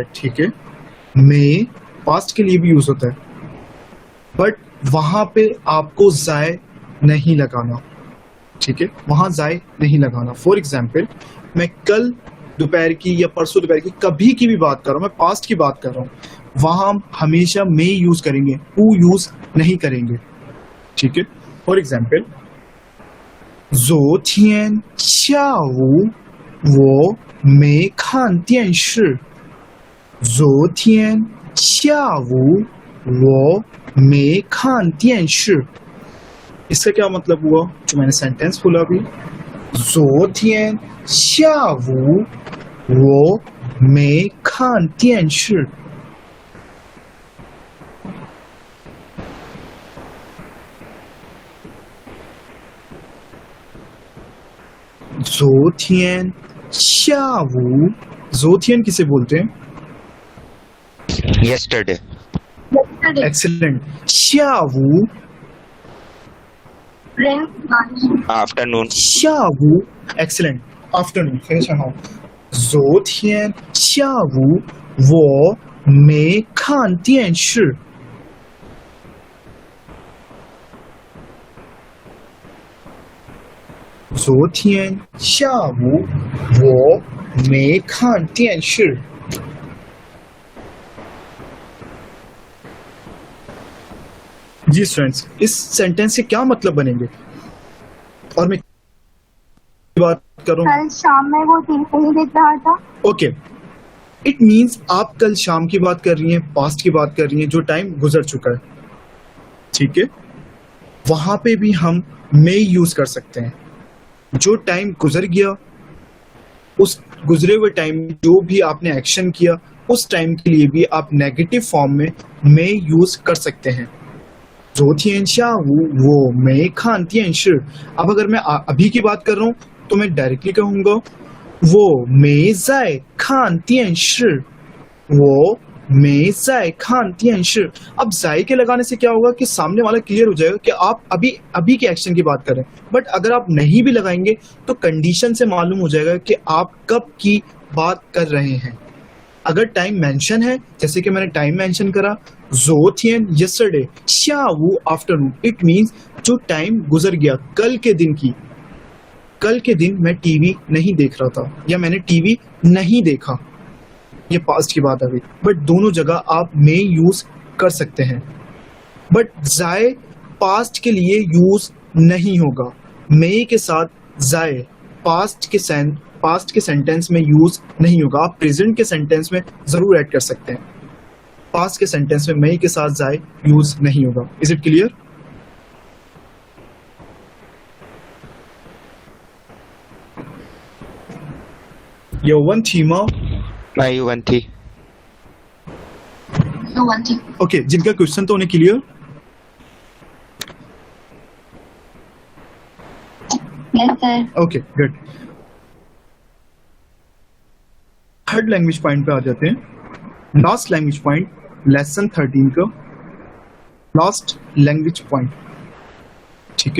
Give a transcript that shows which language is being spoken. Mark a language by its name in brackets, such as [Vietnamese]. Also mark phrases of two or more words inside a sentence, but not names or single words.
[Hindi] ठीक है मे पास्ट के लिए भी यूज होता है बट वहां पे आपको जाय नहीं लगाना. ठीक है वहां जाय नहीं लगाना. [English] For example [Hindi] मैं कल दोपहर की या परसों दोपहर की कभी की भी बात कर रहा हूँ, मैं पास्ट की बात कर रहा हूँ, वहां हम हमेशा मे यूज करेंगे, हु यूज नहीं करेंगे. ठीक है [English] for example [Chinese] 昨天下午我没看电视. 昨天下午我没看电视. [Hindi] इसका क्या मतलब हुआ जो मैंने सेंटेंस बोला अभी. [Chinese] 昨天下午我没看电视. 昨天下午. [Hindi] जोथियन किसे बोलते हैं? [English] yesterday. Excellent. शावू afternoon. [Chinese] 下午 [English] excellent. afternoon [Chinese] 非常好。昨天下午我没看电视。昨天下午我没看电视。 [Hindi] जी स्टूडेंट्स इस सेंटेंस के क्या मतलब बनेंगे और मैं बात करूं. कल शाम में वो टीवी नहीं देख रहा था. [English] Okay it means [Hindi] आप कल शाम की बात कर रही हैं, पास्ट की बात कर रही हैं, जो टाइम गुजर चुका है. ठीक है वहां पे भी हम मे यूज कर सकते हैं. जो टाइम गुजर गया उस गुजरे हुए टाइम जो भी आपने एक्शन किया उस टाइम के लिए भी आप [English] negative form [Hindi] में मे यूज कर सकते हैं. [Chinese] 昨天下午我没看电视. [Hindi] अब अगर मैं अभी की बात कर रहा हूं तो मैं डायरेक्टली कहूंगा वो मैं [Chinese] 在看电视 [Hindi] वो मैं [Chinese] 在看电视 [Hindi] अब जाय के लगाने से क्या होगा कि सामने वाला क्लियर हो जाएगा कि आप अभी के एक्शन की बात कर रहे हैं। बट अगर आप नहीं भी लगाएंगे तो कंडीशन से मालूम हो जाएगा कि आप कब की बात कर रहे हैं। अगर [English] time mention [Hindi] है, जैसे कि मैंने [English] time mention [Hindi] करा, 昨天 yesterday 下午 आफ्टरनून, [English] it means [Hindi] जो टाइम गुजर गया कल के दिन मैं टीवी नहीं देख रहा था या मैंने टीवी नहीं देखा, ये पास्ट की बात आ गई। बट दोनों जगह आप में यूज कर सकते हैं, बट जाए पास्ट के लिए यूज नहीं होगा। मे के साथ जाए पास्ट के सेंटेंस में यूज नहीं होगा। आप प्रेजेंट के सेंटेंस में जरूर ऐड कर सकते हैं, पास्ट के सेंटेंस में मे के साथ जाए यूज नहीं होगा। [English] Is it clear? [Chinese] 有问题吗？ मैं वन थी। [English] So one thing. [Hindi] ओके, जिनका क्वेश्चन तो उन्हें क्लियर? [English] Yes, sir. Okay good. third language point [Hindi] पे आ जाते हैं। [English] last language point [Hindi] लेसन 13 का [English] last language point, [Hindi] ठीक है।